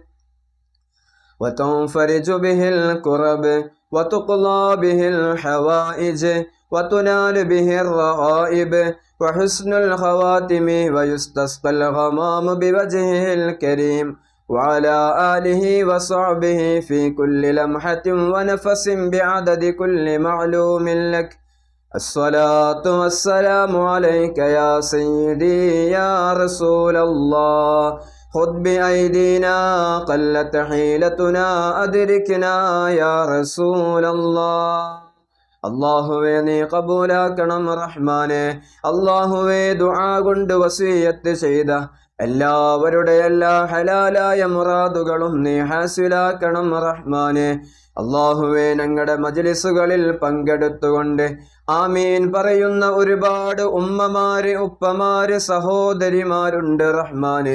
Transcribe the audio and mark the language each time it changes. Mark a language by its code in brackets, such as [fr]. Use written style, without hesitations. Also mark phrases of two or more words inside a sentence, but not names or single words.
[ar] وتنفرج به الكرب وتقضى به الحوائج وتنال به الرغائب وحسن الخواتم ويستسقى الغمام بوجهه الكريم وعلى آله وصحبه في كل لمحة ونفس بعدد كل معلوم لك. الصلاة والسلام عليك يا سيدي يا رسول الله. خذ بأيدينا قلت حيلتنا أدركنا يا رسول الله. [ml] അല്ലാഹുവേ നീ കബൂലാക്കണം റഹ്മാനെ. അല്ലാഹുവേ ദുആ കൊണ്ട് വസിയത്ത് ചെയ്ത എല്ലാവരുടെ എല്ലാ ഹലാലായ മുറാദുകളും നീ ഹാസിലാക്കണം റഹ്മാനെ. അല്ലാഹുവേ ഞങ്ങളുടെ മജ്ലിസുകളിൽ പങ്കെടുത്തുകൊണ്ട് ആമീൻ പറയുന്ന ഒരുപാട് ഉമ്മമാര്, ഉപ്പമാര്, സഹോദരിമാരുണ്ട് റഹ്മാനെ.